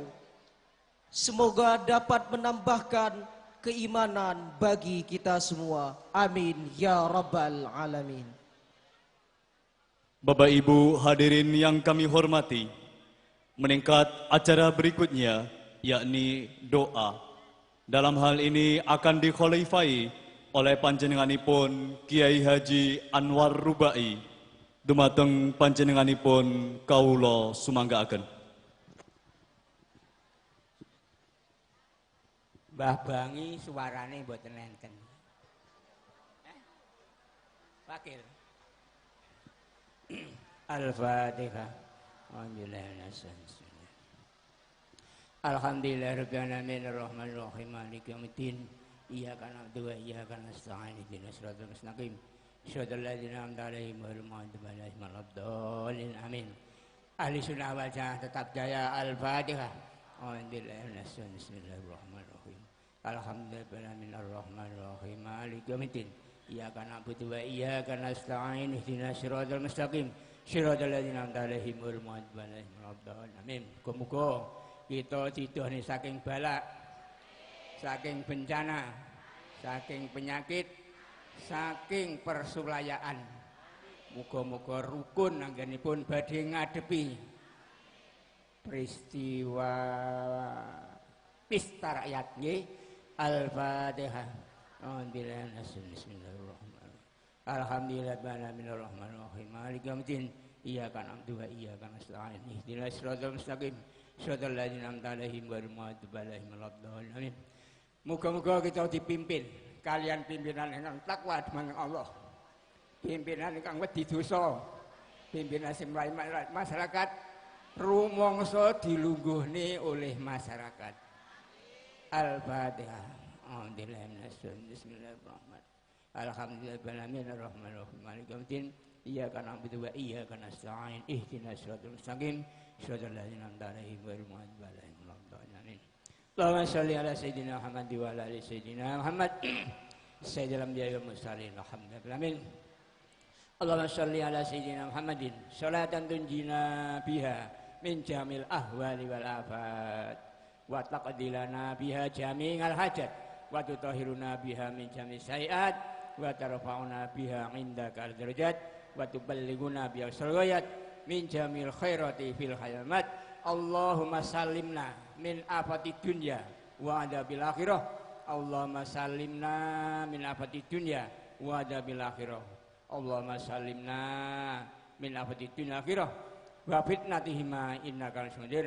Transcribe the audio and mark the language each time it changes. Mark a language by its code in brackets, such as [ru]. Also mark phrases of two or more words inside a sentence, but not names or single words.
[id] Semoga dapat menambahkan keimanan bagi kita semua. [ar] آمين يا رب العالمين. [id] Bapak Ibu hadirin yang kami hormati, meningkat acara berikutnya yakni doa. Dalam hal ini akan dikholifai oleh panjenenganipun Kiai Haji Anwar Rubai [jv] dumateng panjenenganipun kawula sumanggaaken. Mbah Bangi suarane mboten enten. Wakil. [ar] Al-Fatihah. الحمد لله رب العالمين الرحمن الرحيم مالك يوم الدين. إياك نعبد وإياك نستعين اهدنا الصراط المستقيم صراط الذين أنعمت عليهم غير المغضوب عليهم ولا الضالين آمين. أهل السنة والجماعة [id] tetap jaya. [ar] Al-Fatihah. بسم الله الرحمن الرحيم الحمد لله رب العالمين الرحمن الرحيم مالك يوم الدين. إياك نعبد وإياك نستعين اهدنا الصراط المستقيم صراط الذين أنعمت عليهم غير المغضوب عليهم ولا الضالين آمين. [jv] Muga-muga kita didhone saking balak, saking bencana, saking penyakit, saking persulayaan. Muga-muga rukun anggenipun badhe ngadepi peristiwa pesta rakyat nggih. [ar] Al-Fatihah. بسم الله الرحمن الرحيم الحمد لله الرحمن الرحيم. مالك يوم الدين. إياك نعبد وإياك نستعين اهدنا الصراط المستقيم صراط الذين أنعمت عليهم غير المغضوب عليهم ولا الضالين آمين. [jv] Muga-muga kita dipimpin kalian pimpinan ingkang takwa dumateng Allah, pimpinan ingkang wedi dosa, pimpinan sing mlayu masyarakat, rumangsa dilungguhne oleh masyarakat. [ar] Al-Fatihah. بسم الله الرحمن الرحيم الحمد لله رب العالمين الرحمن الرحيم مالك يوم الدين. إياك نعبد وإياك نستعين اهدنا الصراط المستقيم صراط الذين أنعمت عليهم غير المغضوب عليهم ولا الضالين آمين. اللهم صل على سيدنا محمد وعلى آل سيدنا محمد سيد الأنبياء والمرسلين الحمد لله آمين. اللهم صل على سيدنا محمد صلاة تنجينا بها من جميع الأهوال والآفات وتقضي لنا بها جميع الحاجات وتطهرنا بها من جميع السيئات وترفعنا بها عندك الدرجات وتبلغنا بها الغايات من جميع الخيرات في الحيامات. اللهم سلمنا من آفات الدنيا وعذاب الآخرة. اللهم سلمنا من آفات الدنيا وعذاب الآخرة. اللهم سلمنا من آفات الدنيا آخرة وفتنتهما إنك القادر.